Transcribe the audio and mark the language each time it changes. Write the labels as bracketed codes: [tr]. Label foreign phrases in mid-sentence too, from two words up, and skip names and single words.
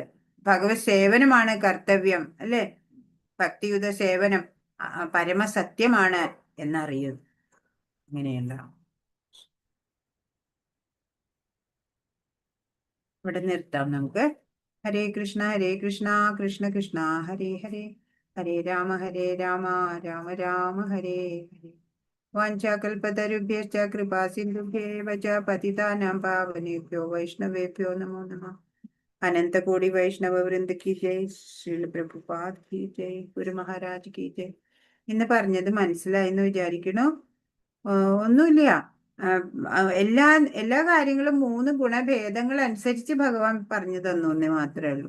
[ml] ഭഗവത് സേവനമാണ് കർത്തവ്യം അല്ലെ? ഭക്തിയുത സേവനം പരമസത്യമാണ് എന്നറിയുന്നു. അങ്ങനെയല്ല. ഇവിടെ നിർത്താം നമുക്ക്. [sa] ഹരേ കൃഷ്ണ കൃഷ്ണ കൃഷ്ണ ഹരേ ഹരേ, ഹരേ രാമ രാമ രാമ ഹരേ ഹരേ. വാഞ്ചാകൽപതരുഭ്യശ്ച കൃപാ സിന്ധുഭ്യേവ ച പതിതാനാം പാവനേഭ്യോ വൈഷ്ണവേഭ്യോ നമോ നമഃ. [hi] अनंतकोटि वैष्णव वृंद की जय। श्रील प्रभुपाद की जय. ശ്രീല പ്രഭുപാദ് കി ജയ്. गुरु महाराज की जय. [ml] ഇന്ന് പറഞ്ഞത് മനസ്സിലായെന്ന് വിചാരിക്കണു. ഒന്നുമില്ല, എല്ലാ കാര്യങ്ങളും 3 ഗുണഭേദങ്ങൾ അനുസരിച്ച് ഭഗവാൻ പറഞ്ഞു തന്നു എന്നേ മാത്രമേ ഉള്ളൂ.